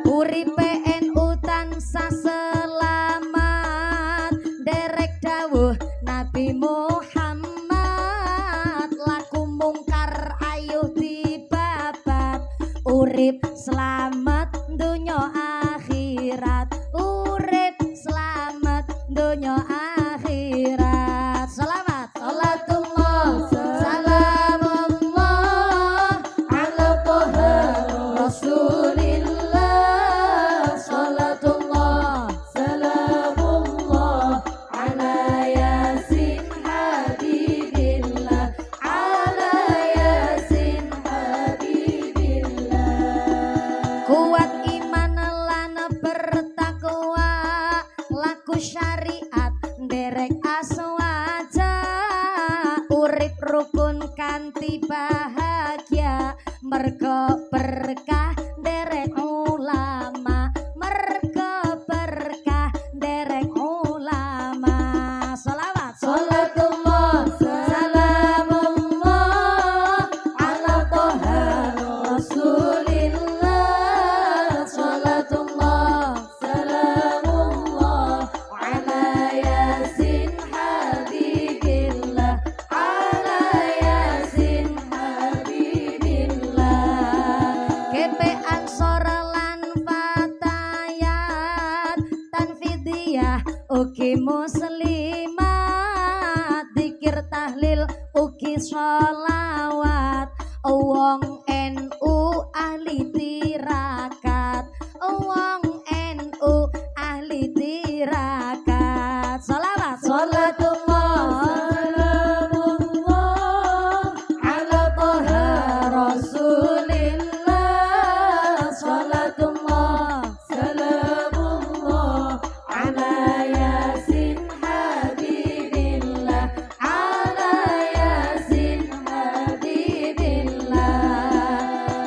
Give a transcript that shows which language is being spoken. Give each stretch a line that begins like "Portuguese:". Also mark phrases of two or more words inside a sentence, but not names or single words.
Javanese: Uripe NU tansah selamat, derek dawuh Nabi Muhammad. Laku mungkar ayuh dibabat, urip selamat dunya akhirat, urip selamat dunya akhirat.
Arabic: صلوات صلاة الله سلام الله على طه رسول الله. صلاة الله سلام الله على يس حبيب الله، على يس حبيب الله.
Javanese: Kuat iman lan bertakwa, laku syariat derek aswaja, urip rukun kanthi bahagia, mergo berkah derek ulama, mergo berkah derek ulama.
Arabic: صلوات صلاة الله سلام الله على طه رسول الله. صلاة الله سلام الله على يس حبيب الله، على يس حبيب الله.
Javanese: Kepe ansor lan fatayat, tanfidiyah ugi muslimat, dikir tahlil ugi sholawat, wong NU ahli tirakat, wong NU ahli tirakat.
Arabic: صلوات صلاة الله سلام الله على طه رسول الله. صلاة الله سلام الله على يس حبيب الله، على يس حبيب الله.